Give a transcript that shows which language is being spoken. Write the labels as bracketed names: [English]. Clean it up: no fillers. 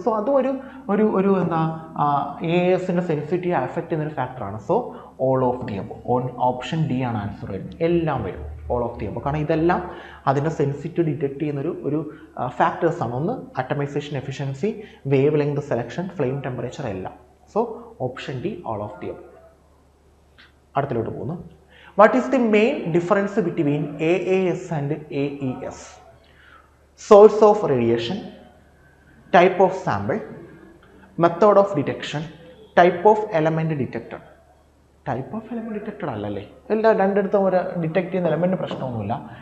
[Malayalam] So അതും ഒരു ASൻ്റെ sensitivity affect ചെയ്യുന്നൊരു ഫാക്ടറാണ്. So all of the above, option D ആണ് ആൻസർ വരുന്നത്. എല്ലാം വരും ഓൾ ഓഫ് ദി അബോ, കാരണം ഇതെല്ലാം അതിൻ്റെ സെൻസിറ്റിവിറ്റി ഡിറ്റക്ട് ചെയ്യുന്നൊരു ഫാക്ടേഴ്സാണ്. ഒന്ന് atomisation efficiency, wave length selection, flame temperature എല്ലാം. So option D all of the above. അടുത്തിലോട്ട് പോകുന്നു. [English] What is the main difference between AAS and AES? Source of radiation, type of sample, method of detection, type of element detected. Type of element detected [Malayalam] അല്ലല്ലേ, രണ്ടിടത്തും ഒരു detect ചെയ്യുന്ന element പ്രശ്നമൊന്നുമില്ല.